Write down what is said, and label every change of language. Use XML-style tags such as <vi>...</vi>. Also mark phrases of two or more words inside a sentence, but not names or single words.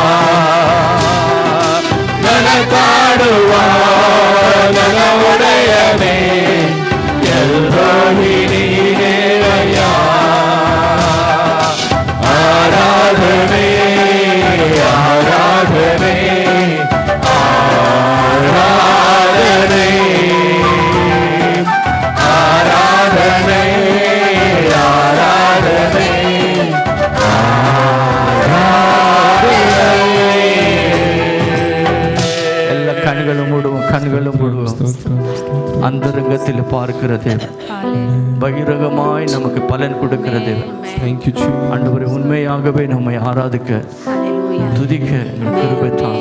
<kn>ನನ್ನ ಕಾಡುವ ನನ್ನ ಒಡೆಯನೇ ಎಲ್ಲೋಡಿ ನೀನೇನಯ್ಯ ಆರಾಧನೆ ಆರಾಧನೆ ಆರಾಧನೆ ಆರಾಧನೆ ಆರಾಧನೆ</kn> <ta>எல்லா கண்களும் மூடுவோம், கண்களும் மூடுவோம். அந்தரங்கத்தில் பார்க்கிற தேவன், பகிரங்கமாய் நமக்கு பலன் கொடுக்கிற தேவன். ஆண்டவரே, உண்மையாகவே நம்மை ஆராதிக்க துதிக்க கிருபை தாங்க.</ta>